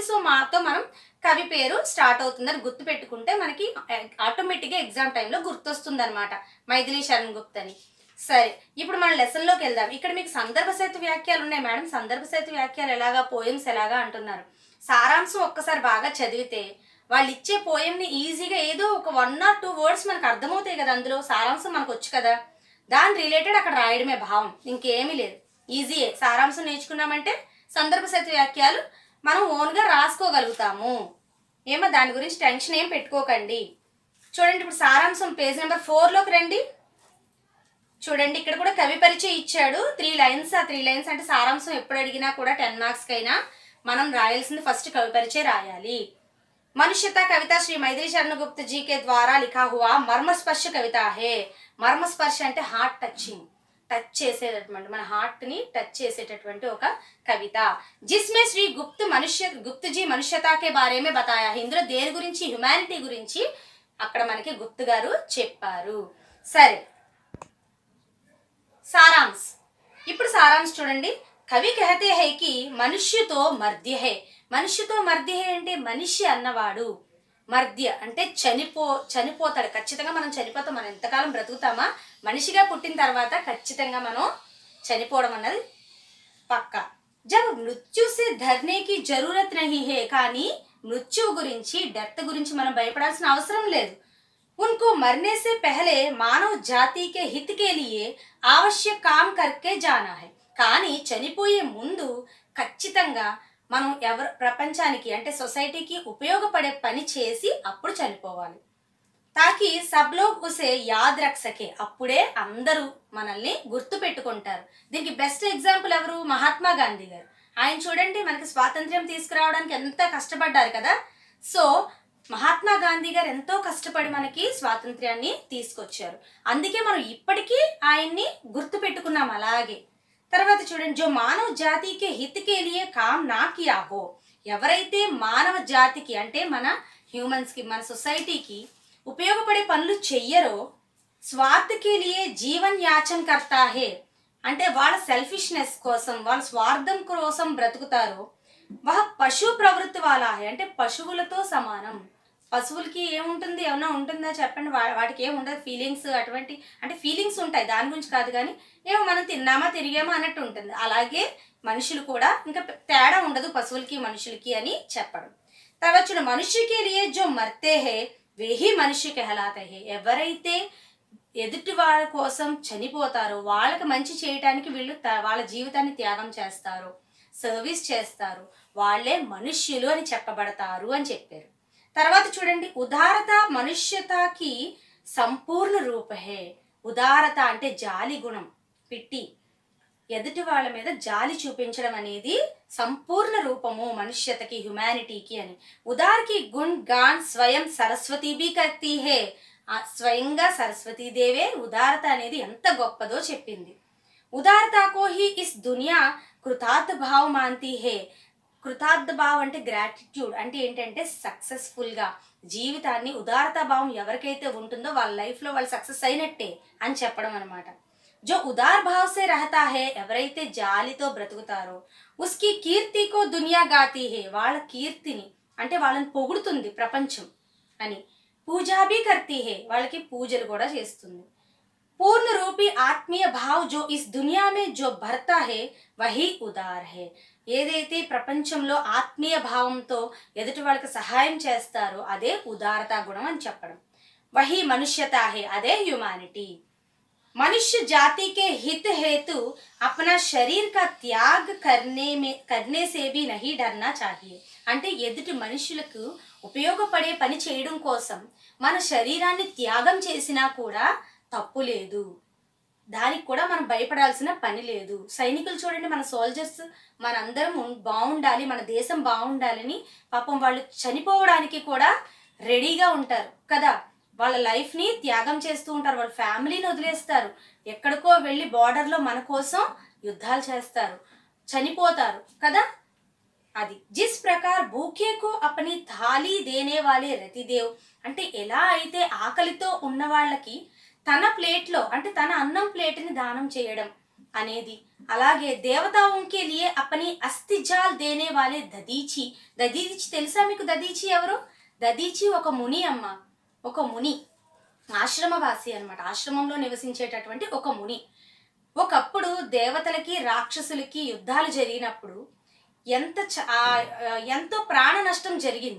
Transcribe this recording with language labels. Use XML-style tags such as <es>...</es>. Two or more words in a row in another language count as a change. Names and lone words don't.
<te>సో మాతో మనం కవి పేరు స్టార్ట్ అవుతుందని గుర్తు పెట్టుకుంటే మనకి ఆటోమేటిక్గా ఎగ్జామ్ టైంలో గుర్తొస్తుంది అనమాట, మైథిలి శరణ్ గుప్త అని. సరే, ఇప్పుడు మన లెసన్లోకి వెళ్దాం. ఇక్కడ మీకు సందర్భ సహిత వ్యాఖ్యలు ఉన్నాయి మేడం. సందర్భ సహిత వ్యాఖ్యలు ఎలాగా, పోయమ్స్ ఎలాగా అంటున్నారు. సారాంశం ఒక్కసారి బాగా చదివితే వాళ్ళు ఇచ్చే పోయంని ఈజీగా ఏదో ఒక</te> <en>1 or 2 words</en> <te>మనకు అర్థమవుతాయి కదా, అందులో సారాంశం మనకు వచ్చు కదా, దాని రిలేటెడ్ అక్కడ రాయడమే భావం, ఇంకేమీ లేదు. ఈజీయే. సారాంశం నేర్చుకున్నామంటే సందర్భ సహిత వ్యాఖ్యలు మనం ఓన్గా రాసుకోగలుగుతాము. ఏమో దాని గురించి టెన్షన్ ఏం పెట్టుకోకండి. చూడండి, ఇప్పుడు సారాంశం</te> <en>page number</en> <te>4లోకి రండి. చూడండి, ఇక్కడ కూడా కవి పరిచయం ఇచ్చాడు 3 lines. ఆ 3 lines అంటే సారాంశం ఎప్పుడు అడిగినా కూడా 10 marks కైనా మనం రాయాల్సింది ఫస్ట్ కవి పరిచయం రాయాలి.</te> <hi>मनुष्यता कविता श्री मैथिली शरण गुप्त जी के द्वारा लिखा हुआ मर्मस्पर्श कविता है.</hi> <te>మర్మస్పర్శ అంటే</te> <en>heart touching,</en> <te>టచ్ చేసేటటువంటి, మన హార్ట్ ని టచ్ చేసేటటువంటి ఒక కవిత.</te> <hi>जिसमें श्री गुप्त जी मनुष्यता के बारे में बताया.</hi> <te>ఇందులో దేని గురించి, హ్యుమానిటీ గురించి అక్కడ మనకి గుప్త గారు చెప్పారు. సరే, సారాంశ్. ఇప్పుడు సారాంశ్ చూడండి.</te> <hi>कवि कहते हैं कि मनुष्य तो मर्त्य है.</hi> <te>మనుష్యతో మర్ద్య హై అంటే మనిషి అన్నవాడు, మర్ద్య అంటే చనిపోతాడు. ఖచ్చితంగా మనం చనిపోతాం. మనం ఎంతకాలం బ్రతుకుతామా, మనిషిగా పుట్టిన తర్వాత ఖచ్చితంగా మనం చనిపోవడం అన్నది పక్కా.</te> <hi>जब मृत्यु से डरने की ज़रूरत नहीं है.</hi> <te>కానీ మృత్యువు గురించి, డెత్ గురించి మనం భయపడాల్సిన అవసరం లేదు.</te> <hi>उनको मरने से पहले मानव जाति के हित के लिए आवश्यक काम करके जाना है.</hi> <te>కానీ చనిపోయే ముందు ఖచ్చితంగా మనం ప్రపంచానికి అంటే సొసైటీకి ఉపయోగపడే పని చేసి అప్పుడు చనిపోవాలి.</te> <hi>ताकि सब लोग उसे याद रख सकें.</hi> <te>అప్పుడే అందరూ మనల్ని గుర్తు పెట్టుకుంటారు. దీనికి</te> <en>best example</en> <te>ఎవరు? మహాత్మా గాంధీ గారు. ఆయన చూడండి, మనకి స్వాతంత్ర్యం తీసుకురావడానికి ఎంత కష్టపడ్డారు కదా. సో మహాత్మా గాంధీ గారు ఎంతో కష్టపడి మనకి స్వాతంత్ర్యాన్ని తీసుకొచ్చారు. అందుకే మనం ఇప్పటికీ ఆయన్ని గుర్తు పెట్టుకున్నాం అలాగే. తర్వాత చూడండి,</te> <hi>जो मानव जाति के हित के लिए काम ना किया हो.</hi> <te>ఎవరైతే మానవ జాతికి అంటే మన హ్యూమన్స్కి, మన సొసైటీకి ఉపయోగపడే పనులు చెయ్యరో,</te> <hi>स्वार्थ के लिए जीवन याचन करता है</hi> <te>అంటే వాళ్ళ సెల్ఫిష్నెస్ కోసం, వాళ్ళ స్వార్థం కోసం బ్రతుకుతారో,</te> <hi>वह पशु प्रवृत्ति वाला है</hi> <te>అంటే పశువులతో సమానం. పశువులకి ఏముంటుంది, ఏమన్నా ఉంటుందా చెప్పండి? వాటికి ఏమి ఉండదు, ఫీలింగ్స్ అటువంటి, అంటే ఫీలింగ్స్ ఉంటాయి, దాని గురించి కాదు, కానీ ఏమో మనం తిన్నామా తిరిగామా అన్నట్టు ఉంటుంది. అలాగే మనుషులు కూడా ఇంకా తేడా ఉండదు పశువులకి మనుషులకి అని చెప్పడం. తర్వాత చూడ</te> <hi>मनुष्य के लिए जो मरते हैं वेही मनुष्य कहलाते हैं.</hi> <te>ఎవరైతే ఎదుటి వాళ్ళ కోసం చనిపోతారో, వాళ్ళకి మంచి చేయటానికి వీళ్ళు వాళ్ళ జీవితాన్ని త్యాగం చేస్తారు, సర్వీస్ చేస్తారు, వాళ్ళే మనుష్యులు అని చెప్పబడతారు అని చెప్పారు. తర్వాత చూడండి,</te> <hi>उदारता मनुष्यता का संपूर्ण रूप है.</hi> <te>ఉదారత అంటే జాలి గుణం పెట్టి ఎదుటి వాళ్ళ మీద జాలి చూపించడం అనేది సంపూర్ణ రూపము మనుష్యతకి, హ్యుమానిటీకి అని.</te> <hi>उदार की गुण गान स्वयं सरस्वती भी करती है.</hi> <te>స్వయంగా సరస్వతీదేవే ఉదారత అనేది ఎంత గొప్పదో చెప్పింది.</te> <hi>उदारता को ही इस दुनिया कृतार्थ भाव मानती है.</hi> <te>కృతార్థ భావం అంటే గ్రాటిట్యూడ్, అంటే ఏంటంటే సక్సెస్ఫుల్గా జీవితాన్ని, ఉదారతా భావం ఎవరికైతే ఉంటుందో వాళ్ళ లైఫ్లో వాళ్ళు సక్సెస్ అయినట్టే అని చెప్పడం అనమాట.</te> <hi>जो उदार भाव से रहता है,</hi> <te>ఎవరైతే జాలితో బ్రతుకుతారో,</te> <hi>उसकी कीर्ति को दुनिया गाती है.</hi> <te>వాళ్ళ కీర్తిని అంటే వాళ్ళని పొగుడుతుంది ప్రపంచం అని.</te> <hi>पूजा भी करती है,</hi> <te>వాళ్ళకి పూజలు కూడా చేస్తుంది.</te> <hi>पूर्ण रूपी आत्मीय भाव जो इस दुनिया में जो भरता है वही उदार है.</hi> <te>ఏదైతే ప్రపంచంలో ఆత్మీయ భావంతో ఎదుటి వాళ్ళకి సహాయం చేస్తారో అదే ఉదారతా గుణం అని చెప్పడం.</te> <hi>वही मनुष्यता है,</hi> <te>అదే హ్యుమానిటీ.</te> <hi>मनुष्य जाति के हित हेतु अपना शरीर का त्याग करने से भी नहीं डरना चाहिए.</hi> <te>అంటే ఎదుటి మనుషులకు ఉపయోగపడే పని చేయడం కోసం మన శరీరాన్ని త్యాగం చేసినా కూడా తప్పు లేదు. దానికి కూడా మనం భయపడాల్సిన పని లేదు. సైనికులు చూడండి, మన సోల్జర్స్ మనందరం బాగుండాలి, మన దేశం బాగుండాలని పాపం వాళ్ళు చనిపోవడానికి కూడా రెడీగా ఉంటారు కదా. వాళ్ళ లైఫ్ని త్యాగం చేస్తూ ఉంటారు, వాళ్ళ ఫ్యామిలీని వదిలేస్తారు, ఎక్కడికో వెళ్ళి బార్డర్లో మన కోసం యుద్ధాలు చేస్తారు, చనిపోతారు కదా. అది</te> <hi>जिस प्रकार भूखे को अपनी थाली देने वाले रतिदेव,</hi> <te>అంటే ఎలా అయితే ఆకలితో ఉన్న వాళ్ళకి తన ప్లేట్లో అంటే తన అన్నం ప్లేట్ని దానం చేయడం అనేది, అలాగే</te> <hi>देवताओं के लिए अपनी अस्थिजाल देने वाले दधीचि.</hi> <te>దదీచి తెలుసా మీకు? దదీచి ఎవరు? దదీచి ఒక ముని అమ్మ, ఒక ముని, ఆశ్రమవాసి అన్నమాట. ఆశ్రమంలో నివసించేటటువంటి ఒక ముని. ఒకప్పుడు దేవతలకి రాక్షసులకి యుద్ధాలు జరిగినప్పుడు ఎంతో ప్రాణ నష్టం జరిగింది.</te>